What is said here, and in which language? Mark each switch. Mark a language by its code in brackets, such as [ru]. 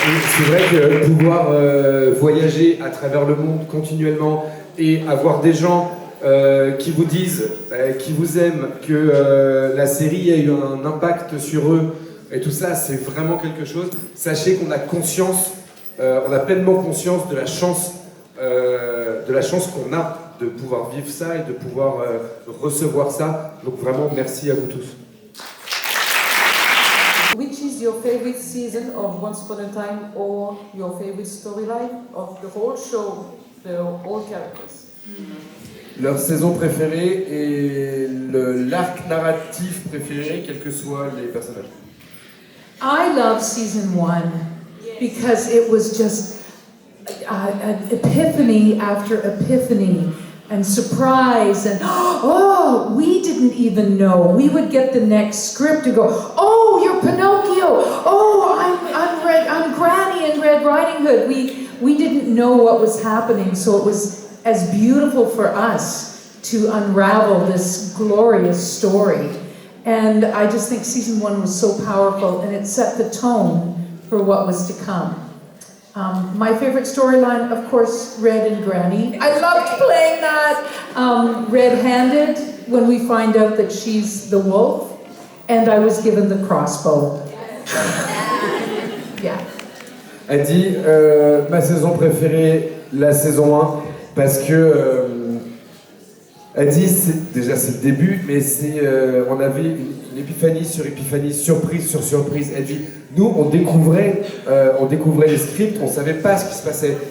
[fr] C'est vrai que pouvoir voyager à travers le monde continuellement et avoir des gens qui vous disent, qui vous aiment, que la série a eu un impact sur eux et tout ça, c'est vraiment quelque chose. Sachez qu'on a conscience, on a pleinement conscience de la chance qu'on a de pouvoir vivre ça et de pouvoir recevoir ça. Donc vraiment, merci à vous tous. [en] Which is your favorite season of Once Upon a Time or your favorite storyline of the whole show, all characters? [fr] Leur saison préférée et l'arc narratif préféré, quels que soient les personnages. [en] I love season 1 because it was just an epiphany after epiphany and surprise and oh, we didn't even know. We would get the next script to go, oh, you're Pinocchio. Oh, I'm Granny in Red Riding Hood. We didn't know what was happening, so it was as beautiful for us to unravel this glorious story. And I just think season 1 was so powerful, and it set the tone for what was to come. My favorite storyline, of course, Red and Granny. I loved playing that. Red-handed, when we find out that she's the wolf, and I was given the crossbow. Yeah. [fr] Elle dit ma saison préférée, la saison 1, parce que elle dit déjà c'est le début, mais on avait une épiphanie sur épiphanie, surprise sur surprise. Elle dit nous on découvrait les scripts, on savait pas ce qui se passait.